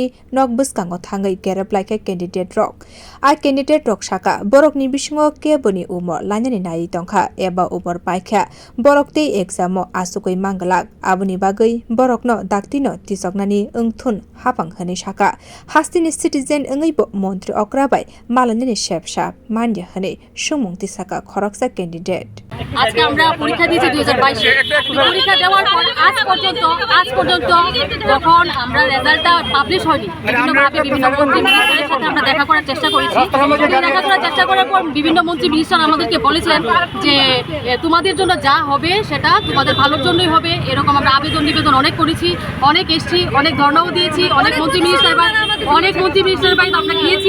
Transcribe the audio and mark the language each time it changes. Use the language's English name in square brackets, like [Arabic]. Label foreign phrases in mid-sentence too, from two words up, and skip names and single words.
[Kok Borok] नग बुस्काङाव थाङै गेरेप्लाइखा केन्डिडेट रक आ केन्डिडेट रक साका बरकनि बिसुङाव केबोनि उमर लायनायनि नायै दंखा एबा उमर पाइखा बरकते एग्जामो आसुकै मांगलाक आबुनि बागै बरकनो दाक्तिनो तिसकनानि ओंथुन हाफां होनै साका हास्तिनि सिटिजेन ओङैबो मन्त्रि अक्राबाय मालानिनि शेपसा मान्य होनै सुमुं तिसाका खरकसा केन्डिडेट [Bangla] আজকে আমরা পরীক্ষা দিয়েছি 2022 পরীক্ষা দেওয়ার পর আজ পর্যন্ত যখন আমরা রেজাল্টটা পাবলিশ হয়নি বিভিন্ন মন্ত্রী মিনিস্টারের সাথে আমরা দেখা করার চেষ্টা করেছি দেখা করার চেষ্টা করার পর বিভিন্ন মন্ত্রী মিনিস্টার আমাদেরকে বলেছেন যে তোমাদের জন্য যা হবে সেটা তোমাদের ভালোর জন্যই হবে এরকম আমরা আবেদন নিবেদন অনেক করেছি অনেক এসেছি অনেক ধর্ণাও দিয়েছি অনেক মন্ত্রী মিনিস্টার বাড়ি আমরা গিয়েছি